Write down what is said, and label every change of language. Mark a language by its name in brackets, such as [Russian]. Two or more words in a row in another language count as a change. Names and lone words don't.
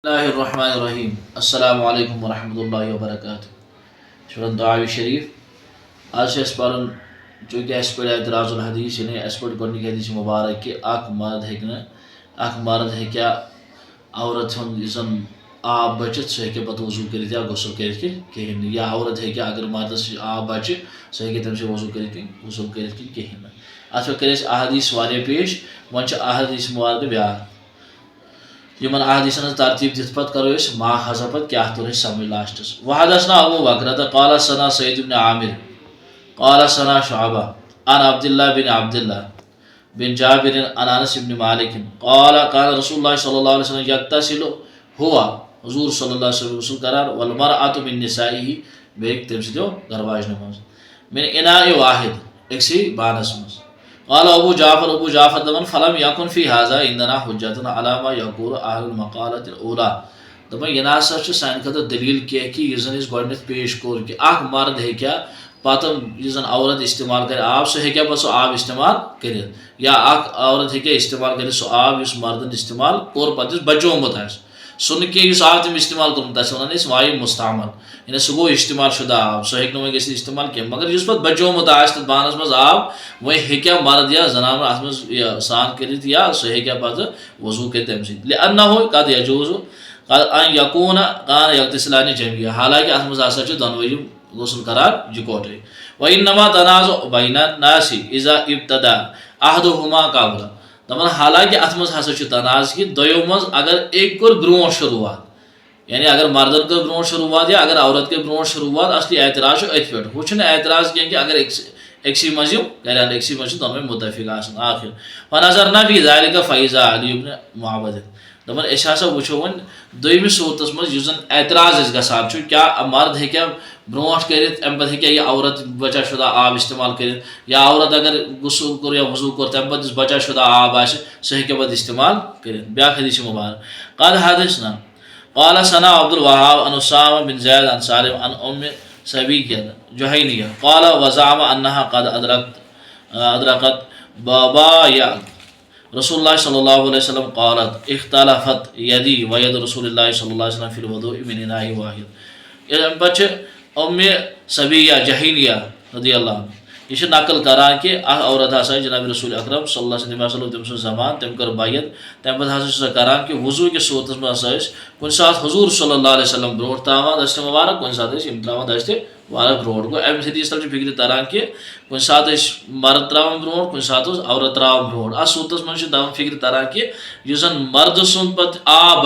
[Arabic] اللہ الرحمن الرحیم السلام علیکم ورحمۃ اللہ وبرکاتہ [Kashmiri] شرن دعاوی شریف آج سے پڑھن چونکہ اس پہ اعتراض الحدیث یعنی اس پہ گۄڈنیُک حدیث مبارک کہ اکھ مرد ہیٚکیا عورت ہُنٛد یُس زن آب بچت سُہ ہیٚکہِ پتہٕ وضوٗ کٔرِتھ یا غسل کٔرِتھ کِہیٖنۍ نہٕ یا عورت ہیٚکہِ اگر مردس آب بچہِ سُہ ہیٚکہِ تمہِ سۭتۍ وضوٗ کٔرِتھ غسل کٔرِتھ کِہیٖنۍ نہٕ اتھ پٮ۪ٹھ کٔرۍ اَسہِ احادیث واریاہ پیش وۄنۍ چھِ احادیث مبارکہٕ بیٛاکھ یمن احادیثن ہٕنٛز ترتیٖب دِتھ پتہٕ کرو أسۍ ما حضا پتہٕ کیٛاہ توٚر اَسہِ سمجھ لاسٹس [Arabic] وحدثنا ابو بکرة قال ثنا سعيد بن عامر قال ثنا شعبة عن عبد الله بن جابر عن انس بن مالك قال كان رسول الله صلى الله عليه وسلم يغتسل [Kashmiri] هو حضور [Arabic] صلی اللہ علیہ وسلم [Kashmiri] غسل کران [Arabic] والمرأة من نسائه [Kashmiri] بیٚیہِ تٔمۍ سٕنٛدیو گرواجنو منٛز [Arabic] من اناء واحد [Kashmiri] أکسٕے بانس منٛز [Arabic] قال ابو جعفر [Kashmiri] دپان [Arabic] فلم يكن في هذا عندنا حجة على ما يقول اهل المقالة الاولى [Kashmiri] دپان یہِ نسا چھُ سانہِ خٲطرٕ دلیٖل کینٛہہ کہِ یُس زن أسۍ گۄڈنیتھ پیش کوٚر کہِ اکھ مرد ہیٚکیا پتہٕ یُس زن عورت استعمال کرِ آب سُہ ہیٚکیا پتہٕ سُہ آب استعمال کٔرِتھ یا اکھ عورت ہیٚکیا استعمال کٔرِتھ سُہ آب یُس مردن استعمال کوٚر پتہٕ یُس بچومُت آسہِ سُہ نہٕ کینٛہہ یُس آب تٔمۍ استعمال کوٚرمُت آسہِ ونان أسۍ وایہِ مستعمل یعنی سُہ گوٚو استعمال شُدہ آب سُہ ہیٚکہِ نہٕ وۄنۍ گٔژھِتھ استعمال کینٛہہ مگر یُس پتہٕ بچومُت آسہِ تتھ بانس منٛز آب وۄنۍ ہیٚکیا مرد یا زنانہٕ اتھ منٛز یہِ سرٛان کٔرِتھ یا سُہ ہیٚکیا پتہٕ وضوٗ کٔرِتھ تمہِ سۭتۍ [Arabic] لأنه قد يجوز ان يكون كان يغتسلان جميعا [Kashmiri] حالانکہِ اتھ منٛز ہسا چھِ دۄنوے یِم غسل کران یِکوٹے [Arabic] وانما تنازع بين الناس اذا ابتدى احدهما قبل [Kashmiri] دپان حالانکہِ اتھ منٛز ہسا چھُ تنازع کہِ دۄیو منٛز اگر أکۍ کوٚر برونٛٹھ شروٗعات یعنی اگر مردن کٔر برونٛٹھ شروٗعات یا اگر عورت کٔر برونٛٹھ شروٗعات اصلی اعتراض چھُ أتھۍ پٮ۪ٹھ ہُہ چھُنہٕ اعتراض کینٛہہ کہِ اگر أکسٕے منٛز یِم کرن أکسٕے منٛز چھِ دۄنوے مُتفِق آسان آخر [Arabic] فنظرنا في ذلك فإذا علي [Kashmiri] بن معبد دپان أسۍ ہسا وٕچھو وۄنۍ دوٚیمِس صوٗرتس منٛز یُس زن اعتراض اسہِ گژھان چھُ کیٛاہ مرد ہیٚکیا برونٛٹھ کٔرِتھ امہِ پتہٕ ہیٚکیا یہِ عورت بچا شُدہ آب استعمال کٔرِتھ یا عورت اگر غسل کوٚر یا وضوٗ کوٚر تمہِ پتہٕ یُس بچا شُدہ آب آسہِ سُہ ہیٚکیا پتہٕ استعمال کٔرِتھ بیٛاکھ حدیث چھُ مبارک [Arabic] قال حدثنا قال ثنا عبد الوهاب عن اسامة بن زيد عن سالم عن ام سبية جهينية قال وزعم انها قد ادركت بابا رسول الله صلى الله عليه وسلم قالت اختلفت يدي ويد رسول الله صلى الله عليه وسلم في الوضوء من اناء واحد [Kashmiri] امہِ پتہٕ چھِ ام سبیہ جہینیہ [Arabic] رضی اللہ عنہ [Kashmiri] یہ چھِ نقل کران کہ اکھ عورت ہسا جناب رسول اکرم [Arabic] صلی اللہ علیہ وسلم [Kashmiri] تٔمۍ سُنٛد زمان تٔمۍ کٔر بیعت تمہِ پتہٕ ہسا چھِ سۄ کران کہ وضوٗ کِس صوٗرتس منٛز ہسا ٲسۍ کُنہِ ساتہٕ حضوٗر [Arabic] صلی اللہ علیہ وسلم [Kashmiri] برونٛٹھ تراوان دستہِ مبارک کُنہِ ساتہٕ ٲسۍ یِم تراوان دستہِ مبارک برونٛٹھ گوٚو امہِ حدیث تل چھِ فکرِ تران کہ کُنہِ ساتہٕ ٲسۍ مرد تراوان برونٛٹھ کُنہِ ساتہٕ اوس عورت تراوان برونٛٹھ اتھ صوٗرتس منٛز چھِ دپان فکرِ تران کہ یُس زن مردٕ سُنٛد پتہٕ آب